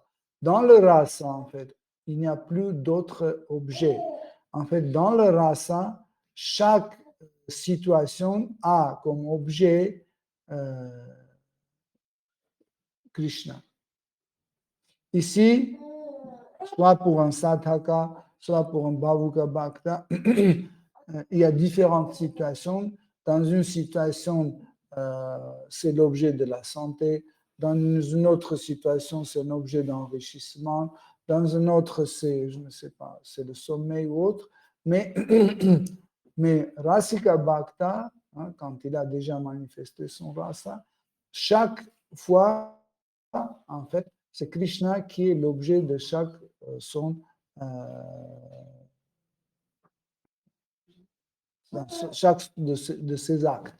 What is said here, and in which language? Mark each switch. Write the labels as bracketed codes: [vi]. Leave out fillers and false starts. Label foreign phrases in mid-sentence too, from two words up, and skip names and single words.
[fr] Dans le rasa, en fait, il n'y a plus d'autres objets. En fait, dans le rasa, chaque situation a comme objet Krishna. Ici, soit pour un sadhaka, soit pour un [sa] bhavuka bhakta, [fr] il y a différentes situations. Dans une situation, c'est l'objet de la santé. Dans une autre situation, c'est un objet d'enrichissement. Dans une autre, c'est, je ne sais pas, c'est le sommeil ou autre. Mais, mais [sa] Rasika Bhakta, [fr] hein, quand il a déjà manifesté son rasa, chaque fois, en fait, c'est Krishna qui est l'objet de chaque chaque de ses actes.